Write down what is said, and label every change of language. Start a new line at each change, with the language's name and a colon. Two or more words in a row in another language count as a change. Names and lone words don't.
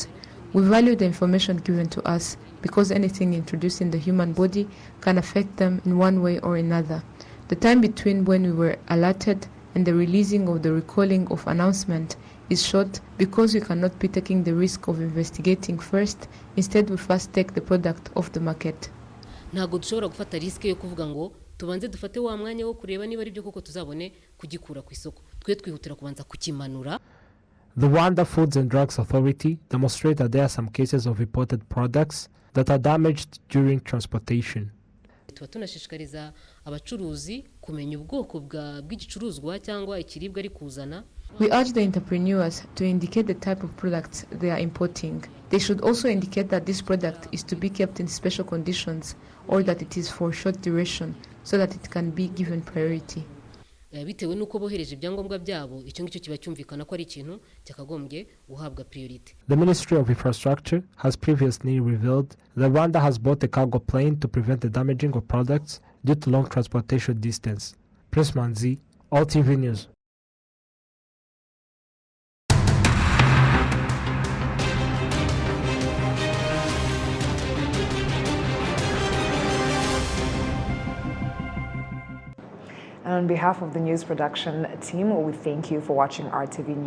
English: We value the information given to us because anything introduced in the human body can affect them in one way or another. The time between when we were alerted and the releasing of the recalling of announcement is short because we cannot be taking the risk of investigating first. Instead, we first take the product off the market.
Kinyarwanda: Ntago dushobora gufata risk yo kuvuga ngo tubanze dufate wa mwanya wo kureba niba ari byo koko tuzabone kugikura ku isoko. Twe twihutira kubanza kukimanura.
English: The Rwanda Foods and Drugs Authority demonstrate that there are some cases of imported products that are damaged during transportation.
Kinyarwanda: Tuba tunashishikariza abacuruzi kumenya ubwoko bw'igicuruzwa cyangwa ikiribwa ari kuzana.
English: We urge the entrepreneurs to indicate the type of products they are importing. They should also indicate that this product is to be kept in special conditions or that it is for short duration so that it can be given priority.
Kinyarwanda: Bitewe nuko bohereje ibyangombwa byabo icyo ngicyo kiba cyumvikana ko ari ikintu cyakagombye guhabwa priority.
English: The Ministry of Infrastructure has previously revealed that Rwanda has bought a cargo plane to prevent the damaging of products due to long transportation distance. Prince Manzi, RwandaTV News. And on behalf of the news production team, we thank you for watching RTV News.